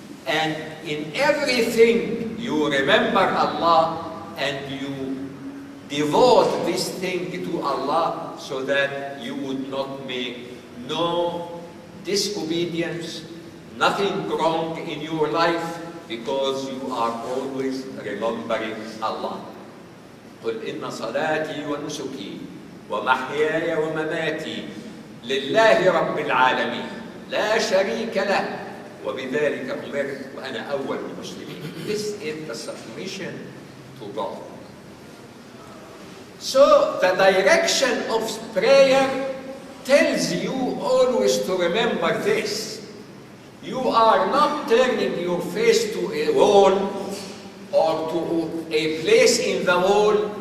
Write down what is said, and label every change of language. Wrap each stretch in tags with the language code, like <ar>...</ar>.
<en>And in everything you remember Allah and you devote this thing to Allah so that you would not make no disobedience, nothing wrong in your life, because you are always remembering Allah.</en> <ar>قل إن صلاتي ونسكي ومحياي ومماتي لله رب العالمين لا شريك له وبذلك أمرت وأنا أول المسلمين.</ar> <en>This is the submission to God. So the direction of prayer tells you always to remember this. You are not turning your face to a wall or to a place in the wall.</en>